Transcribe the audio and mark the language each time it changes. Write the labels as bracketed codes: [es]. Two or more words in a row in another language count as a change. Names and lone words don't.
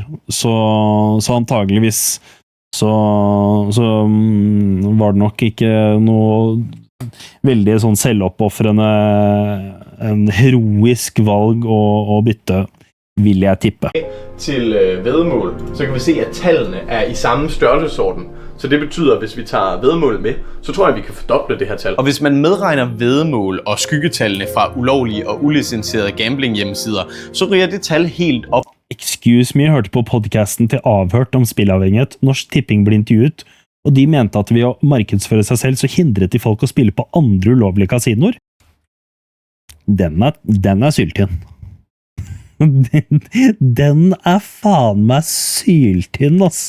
[no] Så antageligvis så var det nok ikke noe veldig sånn selvoppofrende, en heroisk valg å bytte. vil jeg tippe. [da] Til væddemål, så kan vi se, at tallene er i samme størrelsesorden. Så det betyder, at hvis vi tager væddemål med, så tror jeg, at vi kan fordoble det her tal. Og hvis man medregner væddemål og skyggetallene fra ulovlige og ulicenserede gambling hjemmesider, så ryger det tal helt op. [en] Excuse me, [no] jeg hørte på podcasten til Avhørt om spillavhengighet. Norsk Tipping ble intervjuet, og de mente at ved å markedsføre seg selv, så hindret de folk å spille på andre ulovlige kasinoer. Den er syltynn. Den er faen meg syltynn, ass.